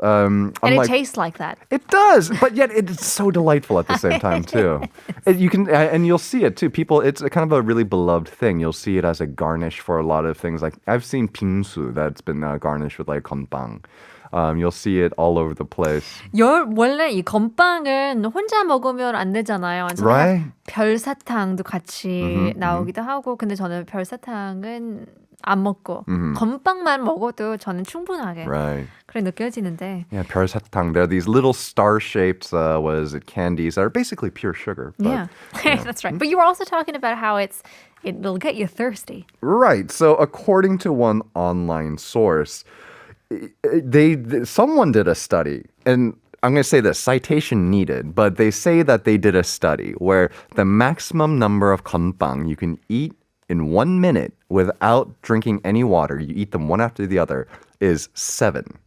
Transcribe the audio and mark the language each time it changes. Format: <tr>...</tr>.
<en>And it tastes like that. It does, but yet it's so delightful at the same time too. And you'll see it too. People, it's a kind of a really beloved thing. You'll see it as a garnish for a lot of things. Like I've seen 빙수 that's been garnished with like 건빵. You'll see it all over the place.</en> <ko>원래 이 건빵은 혼자 먹으면 안 되잖아요. 그래서</ko> <en>Right?</en> <ko>별사탕도 같이 나오기도 하고, 근데 저는 별사탕은 안 먹고 건빵만 먹어도 저는 충분하게</ko> <en>Right.</en> <ko>그래 느껴지는데.</ko> <en>Yeah, 별사탕. They're these little star-shaped, candies that are basically pure sugar. But, Yeah, that's right. But you were also talking about how it'll get you thirsty. Right. So according to one online source, someone did a study, and I'm going to say this, citation needed, but they say that they did a study where the maximum number of 건빵 you can eat in 1 minute without drinking any water, you eat them one after the other, is 7.</en>